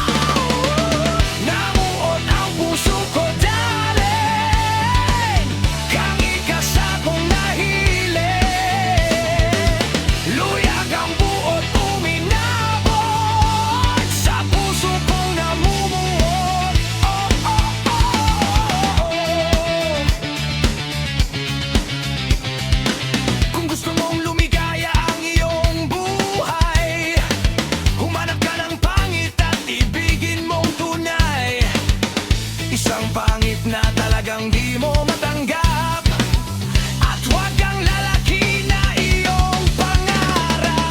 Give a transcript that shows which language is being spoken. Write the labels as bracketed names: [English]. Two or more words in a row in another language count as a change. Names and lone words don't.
[Bikol] Namuot ang puso ko, darling. Kang ikas akong nahiling. Luyag ang buot, uminabot sa puso kong namumuot. Oh, oh, oh, oh. [Filipino] Kung gusto mong lumigaya ang iyong buhay, humanap ka ng pangit at ibigin mong tunay. Isang pangit na talagang di mo matanggap, at huwag kang lalaki na iyong pangarap.